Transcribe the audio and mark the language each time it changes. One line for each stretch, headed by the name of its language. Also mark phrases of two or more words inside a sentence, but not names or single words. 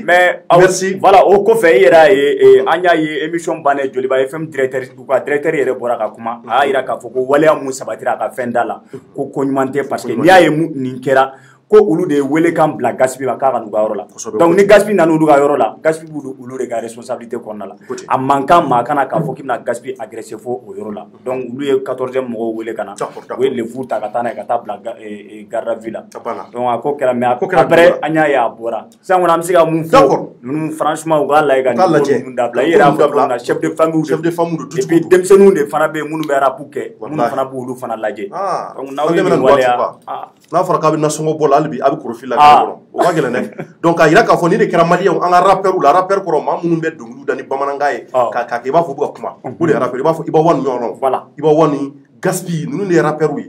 French: Mais voilà
Bambara: o kɔfɛ i yɛrɛ y'a ye an y'a ye émission bannen Joliba FM directeur u ka directeur yɛrɛ bɔra ka kuma a y'a jira k'a fɔ ko waleya mun sabatira a ka fɛn da la ko ɲuman tɛ
French: parce que
Bambara: n'i y'a ye nin kɛra ko olu de ye welekan bila Gaspi ma k'a ka n'u ka yɔrɔ la. Donc ni Gaspi nana olu ka yɔrɔ la Gaspi b'olu de ka responsabilité kɔnɔna la. A man kan maa kana k'a fɔ k'i bɛna Gaspi agresser fo o yɔrɔ la. Donc olu ye 14e mɔgɔw wele ka na u ye lefu ta ka taa n'a ye ka taa bila
French: garde à vue
Bambara: la. Donc a ko kɛra
French: mais après
Bambara: an y'a ye a bɔra sisan kɔni an bɛ se ka mun fɔ ninnu franchement u k'a lajɛ ka ninnu dabila i yɛrɛ y'a fɔ cogo min na
French: chef de famille et puis
Bambara: denmisɛnninw de fana bɛ yen minnu bɛ rap kɛ minnu fana b'olu fana lajɛ. Donc n'aw ye nin waleya n'a fɔra k'a bɛ nasɔngɔ bɔ la hali bi a bɛ koro fili la kɔnɔ o ka gɛlɛn dɛ. Donc k'a jira k'a fɔ ni de kɛra maliyɛnw an ka rappeurs la rappeur kɔrɔ maa minnu bɛ dɔnkiliw da ni bamanankan ye k'a kɛ i b'a fɔ u bɛ ka kuma o de ye rappeur i b'a fɔ Iba One ɲɔgɔnnaw Iba One Gaspi ninnu de ye rappeurs ye.